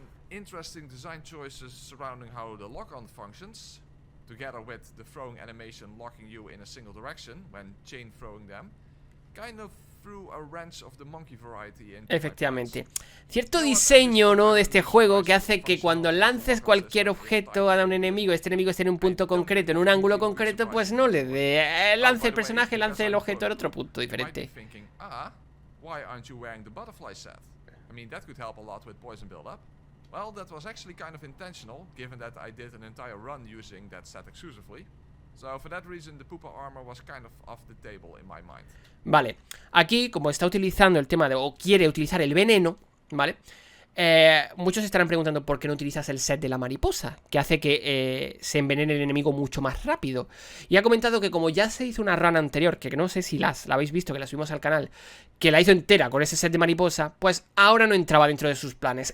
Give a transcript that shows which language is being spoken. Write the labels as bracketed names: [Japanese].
[English] Interesting design choices surrounding how the lock-on functions, together with the throwing animation locking you in a single direction when chain throwing them, kind of threw a wrench of the monkey variety into. [Spanish] Efectivamente. Cierto diseño, ¿no?, de este juego que hace que cuando lances cualquier objeto a un enemigo, este enemigo esté en un punto concreto, en un ángulo concreto, pues no le dé. Lance el personaje, lance el objeto en otro punto diferente. [English] Why aren't you wearing the butterfly set? I mean, that could help a lot with poison build-up. Well, that was actually kind of intentional, given that I did an entire run using that set exclusively. So for that reason, the Pupa armor was kind of off the table in my mind. [Spanish] Vale, aquí como está utilizando el tema de, o quiere utilizar el veneno, ¿vale? Muchos estarán preguntando por qué no utilizas el set de la mariposa, que hace que se envenene el enemigo mucho más rápido. Y ha comentado que como ya se hizo una run anterior, que no sé si la habéis visto, que la subimos al canal, que la hizo entera con ese set de mariposa, pues ahora no entraba dentro de sus planes.